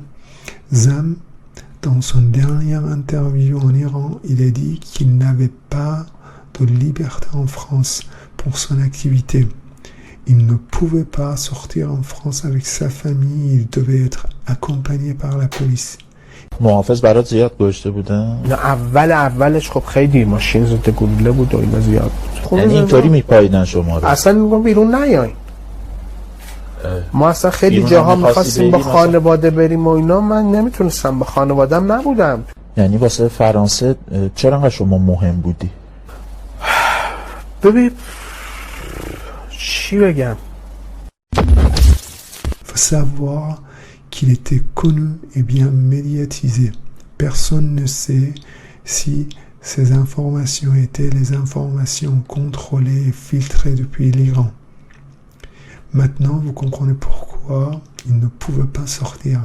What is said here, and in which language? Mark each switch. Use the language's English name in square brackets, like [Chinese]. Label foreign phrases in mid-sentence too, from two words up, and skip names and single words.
[French] Zam, dans son dernière interview en Iran, il a dit qu'il n'avait pas de liberté en France pour son activité. Il ne pouvait pas sortir en France avec sa famille, il devait être accompagné par la police. [Persian] محافظ برات زیاد گشته بودن؟ نه اولش خب خیلی ماشین ضد گلوله بود و اینا زیاد بود. یعنی اینطوری میپاییدن شما رو؟ اصلا میگم بیرون نیاین. ما اصلا خیلی جاها میخواستیم با خانواده بریم و اینا، من نمیتونستم، با خانوادم نبودم. یعنی واسه فرانسه چرا انقدر شما مهم بودی؟ ببین چی بگم؟ [French] Faut savoir qu'il était connu et bien médiatisé. Personne ne sait si ces informations étaient les informations contrôlées et filtrées depuis l'Iran. Maintenant, vous comprenez pourquoi il ne pouvait pas sortir.